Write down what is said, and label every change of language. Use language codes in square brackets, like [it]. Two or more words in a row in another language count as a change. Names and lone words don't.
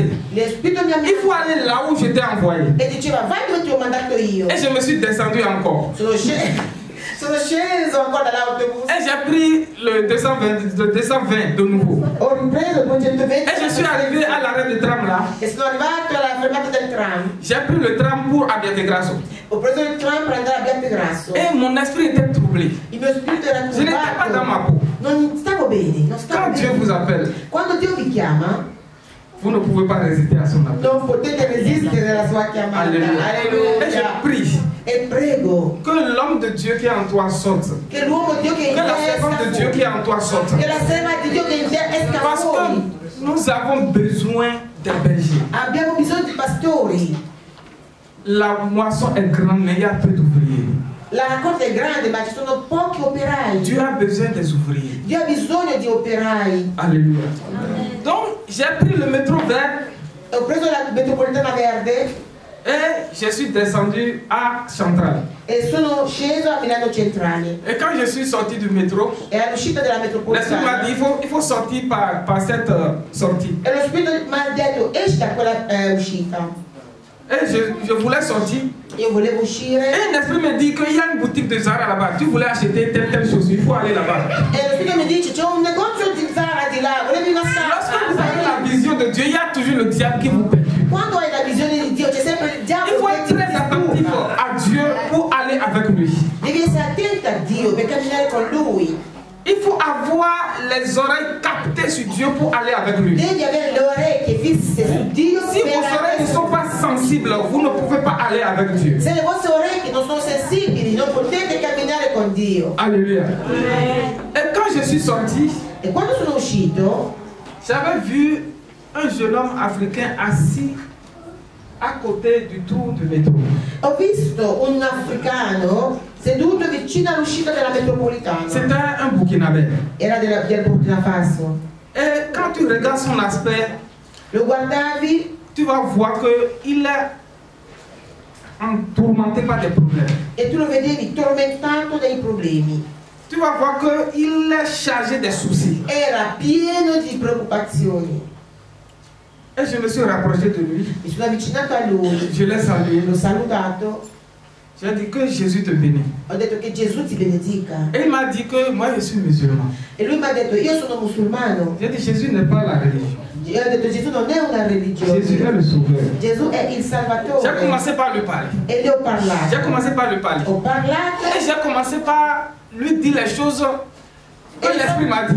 [it] Lo Spirito mi ha [fr] Il faut [it] minacciato [fr] aller là où je t'ai envoyé. [it] e diceva vai dove ti ho mandato io. [fr] Et je me suis descendu encore. [it] Sono sceso ancora dall'autobus. [fr] Et j'ai pris le 220 de nouveau. [it] Ho ripreso il 220 [fr] Et je suis arrivé à l'arrêt de tram là. [it] e sono arrivato alla fermata del tram. [fr] J'ai pris le tram pour Abbiategrasso. [it] Ho preso il tram per andare a Biancagrasso. [fr] Et mon esprit était troublé. [it] Il mio spirito era [fr] Je n'étais pas dans ma peau. [it] Non stavo bene, non stavo [fr] Quand Dieu [it] bene. [fr] vous appelle, [it] Quando Dio vi chiama, [fr] vous ne pouvez pas résister à son appel. [it] non potete resistere alla sua chiamata. [fr] Alléluia. Et je prie [it] E prego [fr] que l'homme de Dieu qui est en toi sorte. [it] che l'uomo di Dio che [fr] Que [it] in te [fr] la [it] esca [fr] servante de Dieu [it] fuori. [fr] qui est en toi sorte. [it] Che la serva di Dio che in te esca [fr] Parce [it] fuori. [fr] que nous avons besoin des bergers. [it] Abbiamo bisogno di pastori. [fr] La moisson est grande, mais il y a peu d'ouvriers. [it] La raccolta è grande, ma ci sono pochi operai. [fr] Dieu a besoin des ouvriers. [it] Dio ha bisogno di operai. [fr] Alléluia. Donc, j'ai pris le métro vert [it] Ho preso la metropolitana verde [fr] et je suis descendu à Centrale. [it] e sono sceso a Milano Centrale. [fr] Et quand je suis sorti du métro, [it] E all'uscita della [fr] l'Esprit m'a [it] metropolitana [fr] dit il faut sortir par cette sortie. [it] e lo spirito mi ha detto esci da quella uscita. [fr] Et je voulais sortir. [it] Io volevo uscire [fr] Et l'Esprit me dit qu'il y a une boutique de Zara là-bas. Tu voulais acheter telle chose, il faut aller là-bas. [it] e lo spirito mi dice c'è un negozio di Zara di là, volevi una [fr] Lorsque vous avez [it] sala. [fr] la vision de Dieu, il y a toujours le diable qui vous perturbe. [it] Quando hai la visione di Dio c'è sempre il [fr] Il [it] diavolo [fr] faut [it] che [fr] être [it] ti [fr] très attentif [it] disturba. [fr] à Dieu pour aller avec lui. [it] Devi essere attenta a Dio per camminare con Lui. [fr] Il faut avoir les oreilles captées sur Dieu pour aller avec lui. [it] Devi avere le orecchie fisse su Dio. [fr] Si vos oreilles ne sont pas sensibles, vous ne pouvez pas aller avec Dieu. [it] Se le vostre orecchie non sono sensibili, non potete camminare Dio. [fr] Alléluia. Et quand je suis sorti, [it] E quando sono uscito, [fr] j'avais vu un jeune homme africain assis à côté du tour du métro. [it] ho visto un africano seduto vicino all'uscita della metropolitana. [fr] C'était un Burkinabé. [it] Era del Burkina Faso. [fr] Et quand tu regardes son aspect, [it] Lo guardavi [fr] tu vas voir qu'il est tourmenté par des problèmes. [it] e tu lo vedevi tormentato dai problemi. [fr] Tu vas voir qu'il est chargé de soucis. [it] Era pieno di preoccupazioni. [fr] Et je me suis rapproché de lui. [it] Mi sono avvicinato a lui, [fr] Je l'ai salué. [it] l'ho salutato, [fr] J'ai dit que Jésus te bénisse. [it] ho detto che Gesù ti benedica. [fr] Et il m'a dit que moi je suis musulman. [it] E lui mi ha detto, io sono musulmano. [fr] J'ai dit Jésus n'est pas la religion. [it] Io ho detto, Gesù non è una religione. [fr] Jésus est le sauveur. [it] Gesù è il [fr] J'ai [it] Salvatore. [fr] commencé par lui parler. [it] E le ho parlato. [fr] J'ai commencé par lui parler. [it] Ho parlato [fr] Et j'ai commencé par lui dire les choses que l'Esprit m'a dit.